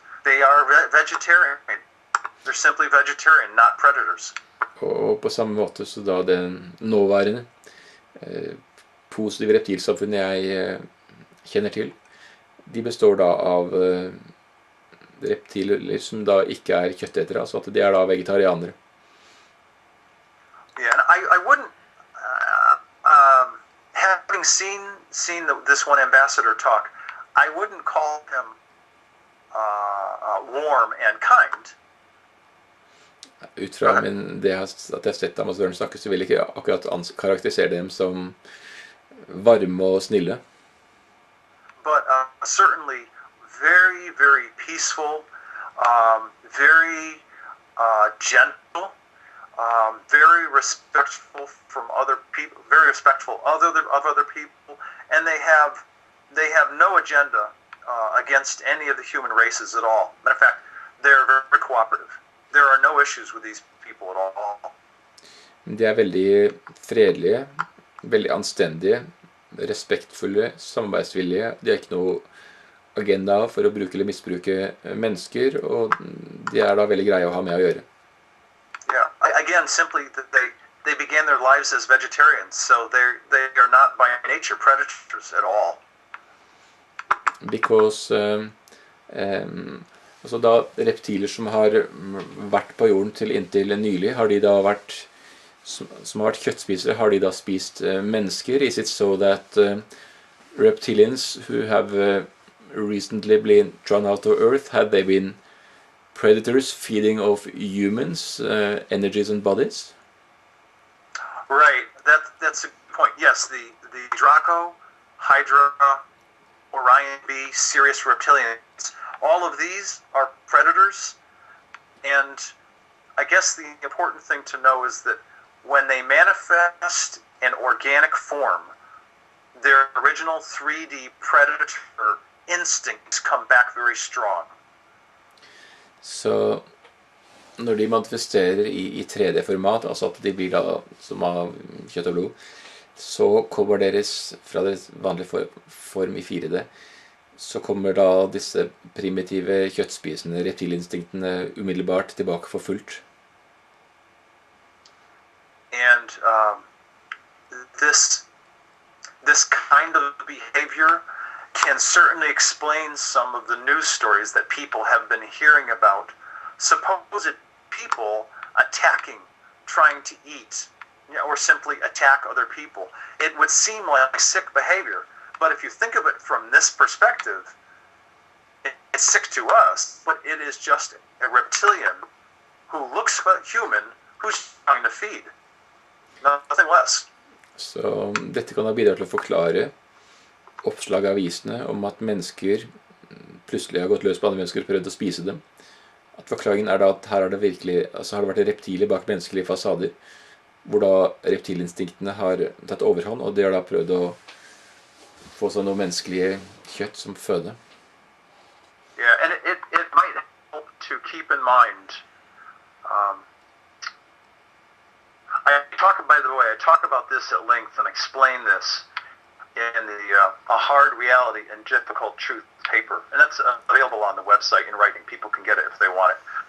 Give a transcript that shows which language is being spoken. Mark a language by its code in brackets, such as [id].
[en] They are vegetarian. They're simply vegetarian, not predators. [no] Og på samme måte så da den nåværende positive reptilsamfunnet jeg kjenner til, de består da av reptiler som da ikke er kjøttetere, altså at de er da vegetarianere. [en] Yeah, and I wouldn't, having seen this one ambassador talk, I wouldn't call him warm and kind. [no] Ut fra det at jeg har sett ambassadøren snakke, så vil jeg ikke akkurat karakterisere dem som varme og snille. [en] But certainly very, very peaceful, very gentle, very respectful from other people, very respectful of other people, and they have no agenda against any of the human races at all. Matter of fact, they're very cooperative. There are no issues with these people at all. [no] De er veldig fredelige, veldig anstendige, respektfulle, samarbeidsvillige. De har ikke noe agenda for å bruke eller misbruke mennesker, og de er da veldig greie å ha med å gjøre. [en] Yeah, again, simply they began their lives as vegetarians, so they are not by nature predators at all. [no] Because altså da reptiler som har vært på jorden til inntil nylig, har de da vært som har vært kjøttspisere, har de da spist mennesker? [en] Is it so that reptilians who have recently been drawn out of Earth, had they been predators feeding off humans, energies and bodies? Right, that's a good point. Yes, the Draco, Hydra, Orion B, Sirius reptilians, all of these are predators, and I guess the important thing to know is that when they manifest in organic form, their original 3D predator instincts come back very strong. [no] Så når de manifesterer i 3D-format, altså at de blir da som av kjøtt og blod, så kommer deres, fra deres vanlige form i 4D, så kommer da disse primitive kjøttspisende reptilinstinktene umiddelbart tilbake for fullt. [en] And this kind of behavior can certainly explain some of the news stories that people have been hearing about supposed people attacking, trying to eat or simply attack other people. It would seem like sick behavior, but if you think of it from this perspective, it's sick to us, but it is just a reptilian who looks human, who's trying to feed. Nothing less. [no] Så dette kan ha bidratt til å forklare oppslag av avisene om at mennesker plutselig har gått løs på andre mennesker og prøvd å spise dem. At forklaringen er da at her har det vært reptiler bak menneskelige fasader, hvor da reptilinstinktene har tatt overhånd, og de har da prøvd å få sånn noe menneskelige kjøtt som føde. [en] Yeah, and it might help to keep in mind. By the way, I talk about this at length and explain this in the A Hard Reality and Difficult Truth paper. And that's available on the website in writing. People can get it if they want it.